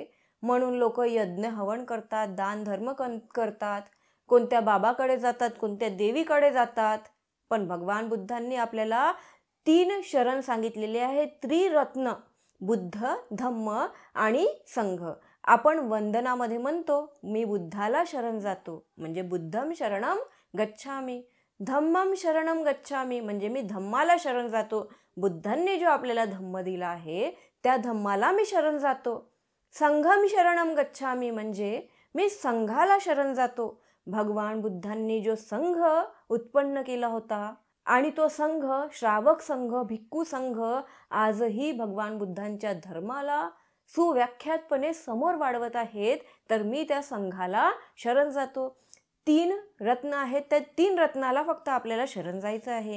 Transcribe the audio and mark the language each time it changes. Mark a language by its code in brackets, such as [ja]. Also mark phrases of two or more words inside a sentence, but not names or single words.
[mr] म्हणून लोक यज्ञ, हवन करतात, दान, धर्म करतात, कोणत्या बाबाकडे जातात, कोणत्या देवीकडे जातात. पण भगवान बुद्धांनी आपल्याला 3 शरण सांगितलेले आहेत, त्रिरत्न: बुद्ध, धम्म आणि संघ. आपण वंदनामध्ये म्हणतो, मी बुद्धाला शरण जातो, म्हणजे [pi] बुद्धम शरणम गच्छामी. धम्मम शरणम गच्छामी, [mr] म्हणजे मी धम्माला शरण जातो. बुद्धांनी जो आपल्याला धम्म दिला आहे त्या धम्माला मी शरण जातो. [pi] संघम शरणम गच्छामी, [mr] म्हणजे मी संघाला शरण जातो. भगवान बुद्धांनी जो संघ उत्पन्न केला होता आणि तो संघ, श्रावक संघ, भिक्खू संघ, आजही भगवान बुद्धांच्या धर्माला सुव्याख्यातपणे समोर वाढवत आहेत. तर मी त्या संघाला शरण जातो. 3 रत्न आहेत, त्या 3 रत्नाला फक्त आपल्याला शरण जायचं आहे.